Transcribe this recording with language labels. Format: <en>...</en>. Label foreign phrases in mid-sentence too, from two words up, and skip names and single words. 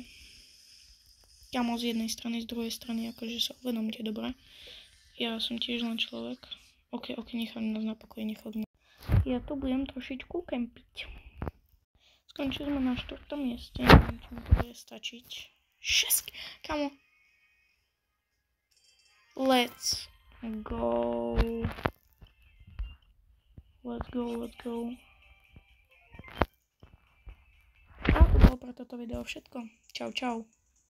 <sk>Kamo, z jednej strany, z druhej strany, akože sa uvedomte, dobre. Ja som tiež len človek. Ok, nechám nás na pokoji, Ja tu budem trošičku kempiť. Skončili sme na 4. mieste, neviem, či mi to bude stačiť. 6, kamo.</sk> <en>Let's go. Let's go, let's go.</en> <sk>A to bolo pre toto video všetko. Čau, čau.</sk>